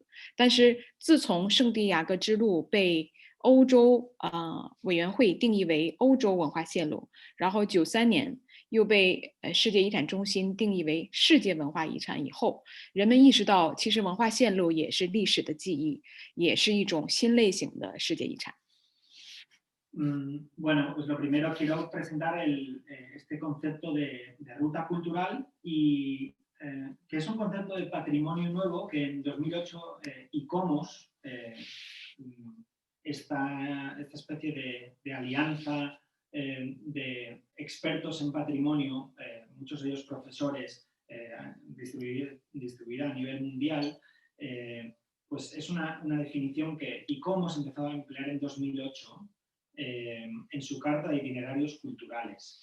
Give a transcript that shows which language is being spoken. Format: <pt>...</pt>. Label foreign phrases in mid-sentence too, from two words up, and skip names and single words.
<zh>但是自从圣地亚哥之路被欧洲委员会定义为欧洲文化线路，然后93年又被世界遗产中心定义为世界文化遗产以后，人们意识到其实文化线路也是历史的记忆，也是一种新类型的世界遗产。</zh> <es>Bueno, pues lo primero quiero presentar este concepto de ruta cultural y que es un concepto de patrimonio nuevo que en 2008 ICOMOS, esta especie de alianza de expertos en patrimonio, muchos de ellos profesores, distribuida a nivel mundial, pues es una definición que ICOMOS empezó a emplear en 2008 en su carta de itinerarios culturales.</es>